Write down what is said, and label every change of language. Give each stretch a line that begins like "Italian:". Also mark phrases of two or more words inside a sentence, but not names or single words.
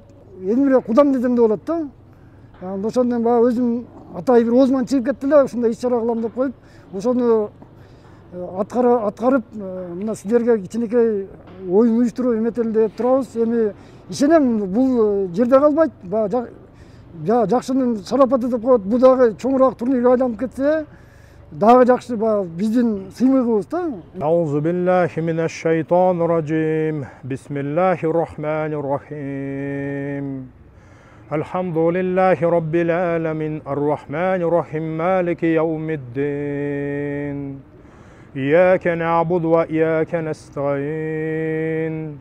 Kyrgyz: Элмирбек кудам десем да болот да. Ошондон баягы өзүм атайы бир оозуман чыгып кетти эле, ушундай иш-чара кылам деп коюп, ошону аткарып, мына сиздерге кичинекей оюн уюштуруп эметели деп турабыз. Эми ишенем, бул жерде калбайт. Жакшынын шарапаты деп коет, бул дагы чоңураак турнирге айланып кетсе, дагы жакшы биздин сыймыгыбыз да.
Arabic: أعوذ بالله من الشيطان الرجيم. بسم الله الرحمن الرحيم. الحمد لله رب العالمين، الرحمن الرحيم، مالك يوم الدين. إياك نعبد و إياك نستعين.